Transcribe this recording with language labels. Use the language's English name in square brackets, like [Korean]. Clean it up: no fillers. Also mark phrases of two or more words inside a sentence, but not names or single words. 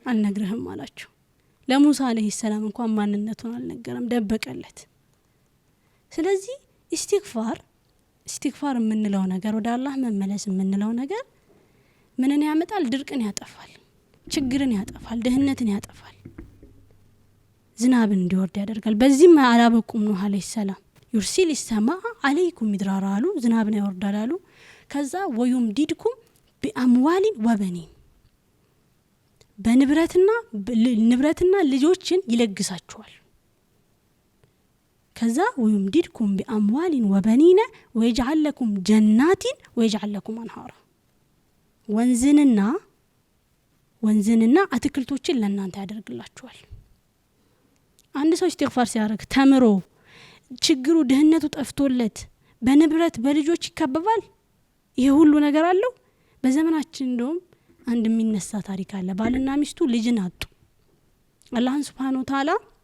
[Amharic] አልነግርህም አላቸው። ለሙሳ [Arabic] عليه السلام [Amharic] እንኳን ማንነቱን አልነገረም፣ ደበቀለት። ስለዚህ ኢስቲግፋር የምንለው ነገር፣ ወደ አላህ መመለስ የምንለው ነገር ምንን ያመጣል? ድርቅን ያጠፋል፣ ችግርን ያጠፋል፣ ድህነትን ያጠፋል፣ ዝናብን እንዲወርድ ያደርጋል። በዚህም አላበቁም ኑህ [Arabic] عليه السلام يرسل السماء عليكم مدرارا [Amharic] አሉ፣ ዝናብን ያወርዳል አሉ። ከዛ [Arabic] ويمددكم بأموال وبنين፣ [Amharic] በንብረትና ልጆችን ይለግሳቸዋል። ከዛ [Arabic] ويمددكم بأموال وبنين ወይجعل لكم جنات ويجعل لكم انهارا፣ [Amharic] ወንዝንና አትክልቶችን ለእናንተ ያደርግላችኋል። አንድ ሰው ኢስቲግፋር ሲያደርግ ተምሮ ችግሩ ድህነቱ ጠፍቶለት በንብረት በልጆች ይከበባል፣ ይሄ ሁሉ ነገር አለው። በዘመናችን እንደውም አንድ የሚነሳ ታሪክ አለ። ባልና ሚስቱ ልጅን አጡ። አላህን [Arabic] سبحانه وتعالى